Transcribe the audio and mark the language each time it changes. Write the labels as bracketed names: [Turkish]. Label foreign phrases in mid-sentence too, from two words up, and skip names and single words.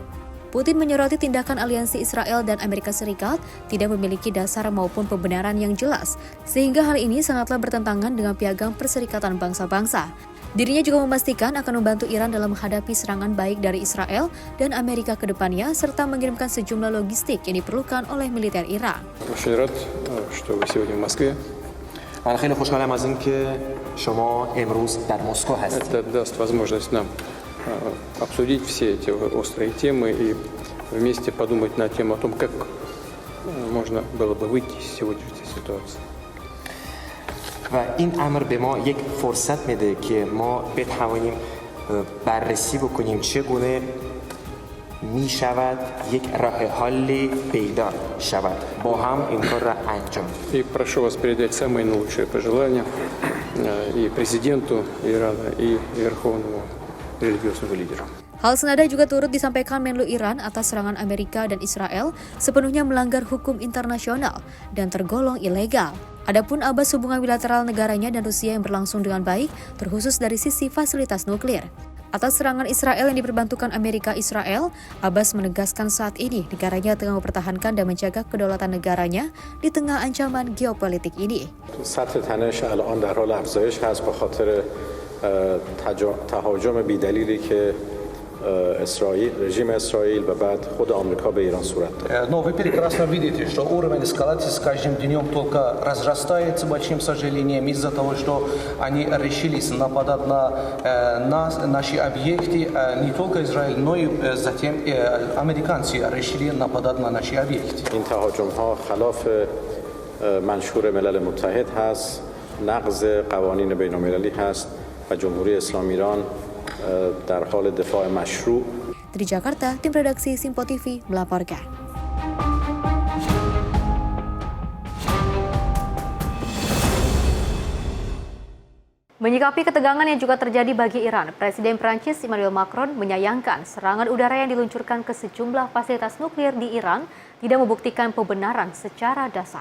[Indonesian] Putin menyoroti tindakan aliansi Israel dan Amerika Serikat tidak memiliki dasar maupun pembenaran yang jelas, sehingga hal ini sangatlah bertentangan dengan piagam Perserikatan Bangsa-Bangsa. Dirinya juga memastikan akan membantu Iran dalam menghadapi serangan baik dari Israel dan Amerika ke depannya, serta mengirimkan sejumlah logistik yang diperlukan oleh militer Iran. [Persian] من خیلی خوشحالم از اینکه شما امروز در مسکو هستید. [Russian] Это даст возможность нам обсудить все эти острые темы и вместе подумать на тему о том, как можно было бы выйти из сегодняшней ситуации. [Persian] و این امر به ما یک فرصت میده که ما بتوانیم بررسی بکنیم چگونه می شود یک راه حل پیدا شود با هم این کار را انجام. [Russian] И прошу вас передать самые наилучшие пожелания и президенту Ирана, и верховному религиозному лидеру. [Indonesian] Hal senada juga turut disampaikan Menlu Iran atas serangan Amerika dan Israel sepenuhnya melanggar hukum internasional dan tergolong ilegal. Adapun Abbas, hubungan bilateral negaranya dan Rusia yang berlangsung dengan baik, terkhusus dari sisi fasilitas nuklir. Atas serangan Israel yang diperbantukan Amerika Israel, Abbas menegaskan saat ini negaranya tengah mempertahankan dan menjaga kedaulatan negaranya di tengah ancaman geopolitik ini. [Persian] سطح تنش الان در حال افزایش هست به خاطر تهاجم بی‌دلیلی که [Russian] режим Израиль [Persian] و بعد خود آمریکا به ایران صورت داد. [Russian] Но вы прекрасно видите, что уровень эскалации с каждым днем только разрастается, большим сожалением, из-за того, что они решились нападать на наши объекты, не только Израиль, но и затем американцы решили нападать на наши объекты. [Persian] این تهاجم‌ها خلاف منشور ملل متحد هست، نقض قوانین بین‌المللی هست و جمهوری اسلامی ایران در حال دفاع مشروع. [Indonesian] Dari Jakarta, tim redaksi Simpo TV melaporkan. Menyikapi ketegangan yang juga terjadi bagi Iran, Presiden Prancis Emmanuel Macron menyayangkan serangan udara yang diluncurkan ke sejumlah fasilitas nuklir di Iran tidak membuktikan pembenaran secara dasar.